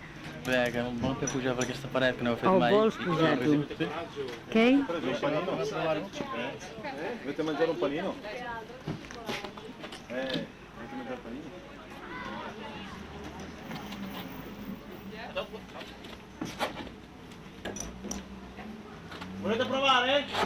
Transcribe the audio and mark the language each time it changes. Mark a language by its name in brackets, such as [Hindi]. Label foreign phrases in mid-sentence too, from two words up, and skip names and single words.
[Catalan] Bé, que em vol fer pujar per aquesta paret que no heu fet O mai. vols pujar tu? Què? [Italian] Volete mangiare un panino? Volete mangiare un panino? Volete provare?